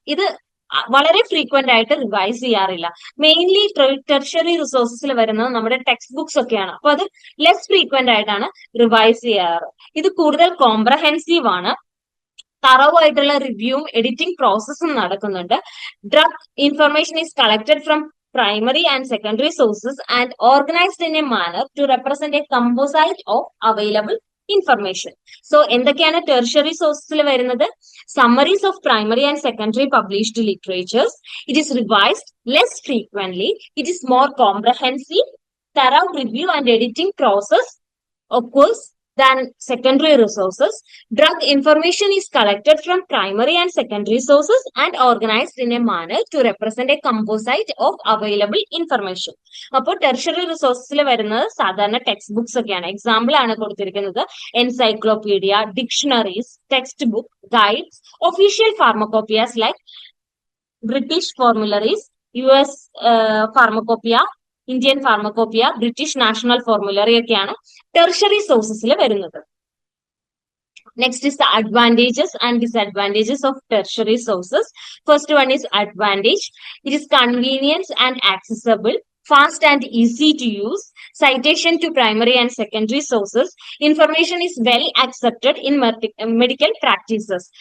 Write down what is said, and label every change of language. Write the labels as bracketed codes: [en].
[ml] ഇത് വളരെ ഫ്രീക്വന്റ് ആയിട്ട് റിവൈസ് ചെയ്യാറില്ല. മെയിൻലി ടെർഷറി റിസോഴ്സസിൽ വരുന്നത് നമ്മുടെ ടെക്സ്റ്റ് ബുക്സ് ഒക്കെയാണ്. അപ്പൊ അത് ലെസ് ഫ്രീക്വന്റ് ആയിട്ടാണ് റിവൈസ് ചെയ്യാറ്. ഇത് കൂടുതൽ കോംപ്രഹെൻസീവ് ആണ്. തറവ് ആയിട്ടുള്ള റിവ്യൂവും എഡിറ്റിംഗ് പ്രോസസ്സും നടക്കുന്നുണ്ട്. [en] Drug information is collected from primary and secondary sources and organized in a manner to represent a composite of available information. So [ml] എന്തൊക്കെയാണ് ടെർഷറി സോഴ്സസിൽ വരുന്നത്? [en] Summaries of primary and secondary published literatures. It is revised less frequently. It is more comprehensive. thorough review and editing process occurs than secondary resources. Drug information is collected from primary and secondary sources and organized in a manner to represent a composite of available information. [ml] അപ്പോൾ tertiary റിസോഴ്സസിൽ വരുന്നത് സാധാരണ text books ഒക്കെയാണ്. Example ആണ് കൊടുത്തിരിക്കുന്നത് encyclopedia, dictionaries, text book, guides, official ഫാർമക്കോപ്പിയാസ് like British ഫോർമുലറീസ്, US pharmacopoeia, Indian pharmacopoeia, British national formulary ഒക്കെയാണ് tertiary സോഴ്സസിൽ വരുന്നത്. [en] Next is the advantages and disadvantages of tertiary sources. First one is advantage. It is convenience and accessible, fast and easy to use, citation to primary and secondary sources, information is well accepted in medical practices.